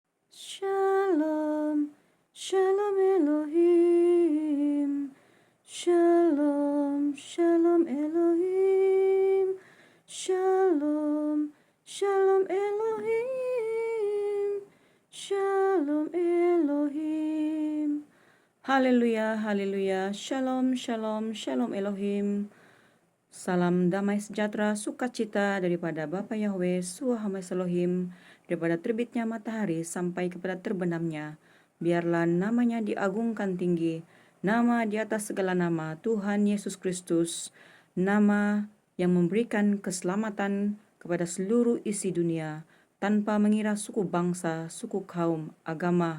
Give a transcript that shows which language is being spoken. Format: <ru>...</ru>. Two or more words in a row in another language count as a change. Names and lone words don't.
<he>שלום, שלום אלוהים, שלום, שלום אלוהים, שלום, שלום אלוהים, שלום אלוהים. הללויה, הללויה, שלום, שלום, שלום אלוהים.</he> <ms>Salam damai sejahtera sukacita daripada Bapa Yahweh, Suhamas Elohim, daripada terbitnya matahari sampai kepada terbenamnya. Biarlah namanya diagungkan tinggi, nama di atas segala nama, Tuhan Yesus Kristus, nama yang memberikan keselamatan kepada seluruh isi dunia, tanpa mengira suku bangsa, suku kaum, agama.</ms>